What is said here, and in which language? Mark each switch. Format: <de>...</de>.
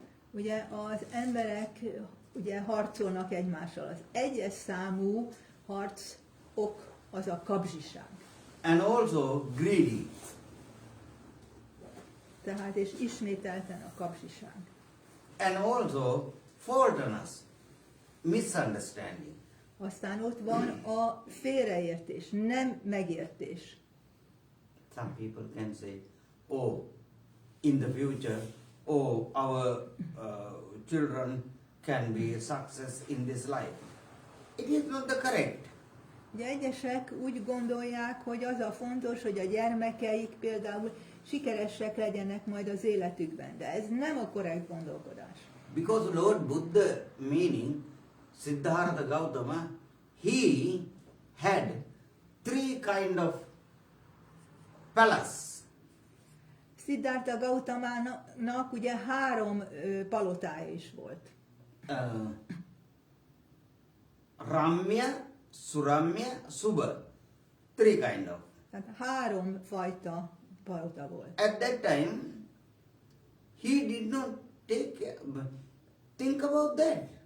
<hu>Ugye az emberek ugye harcolnak egymással. Az egyes számú harc ok az a kapzsiság.</hu> <en>And also greedy.</en> <hu>Tehát és ismételten a kapzsiság.</hu> <en>And also faultiness, misunderstanding.</en> <hu>Aztán ott van a félreértés, nem megértés.</hu> <en>Some people can say, oh, in the future, oh, our children can be success in this life. It is not the correct.</en> <hu>Ugye egyesek úgy gondolják, hogy az a fontos, hogy a gyermekeik például sikeresek legyenek majd az életükben, de ez nem a korrekt gondolkodás.</hu> <en>Because Lord Buddha, meaning Siddhartha Gautama, he had 3 kind of palace.</en> <hu>Siddhartha Gautamának ugye 3 palotája is volt.</hu> <en>Ramya, Suramya, Subha. 3 kind of.</en> <hu>Tehát 3 fajta palota volt.</hu> <en>At that time, he did not think about that.</en>